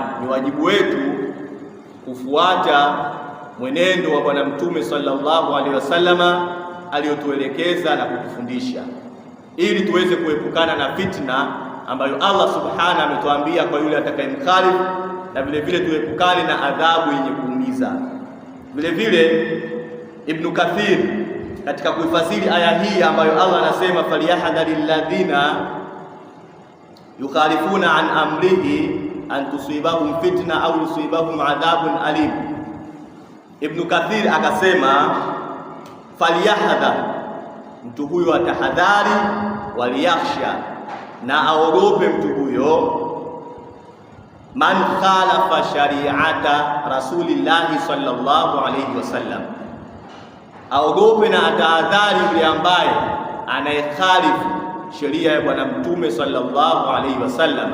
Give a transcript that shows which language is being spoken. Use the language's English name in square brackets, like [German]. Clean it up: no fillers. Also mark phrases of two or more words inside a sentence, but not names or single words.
[Swahili] Ni wajibu wetu kufuata mwenendo wa Bwana Mtume [Arabic] صلى الله عليه وسلم [Swahili] aliyotuelekeza na kutufundisha, ili tuweze kuepukana na fitna ambayo [Arabic] الله سبحانه [Swahili] ametuambia kwa yule atakayemkhalifu, na vile vile tuepukane na adhabu yenye kuumiza. Vile vile Ibn Kathir katika kuifasiri aya hii ambayo Allah anasema, [Arabic] فليحذر الذين يخالفون عن أمره أن تصيبهم فتنة أو يصيبهم عذاب أليم. [Swahili] Ibn Kathir akasema, falyahdhar, mtu huyo atahadhari, waliyakhsha, na aogope mtu huyo, [Arabic] من خالف شريعة رسول الله صلى الله عليه وسلم, [Swahili] aogope na atahadhari yule ambaye anayekhalifu sheria ya Bwana Mtume [Arabic] صلى الله عليه وسلم.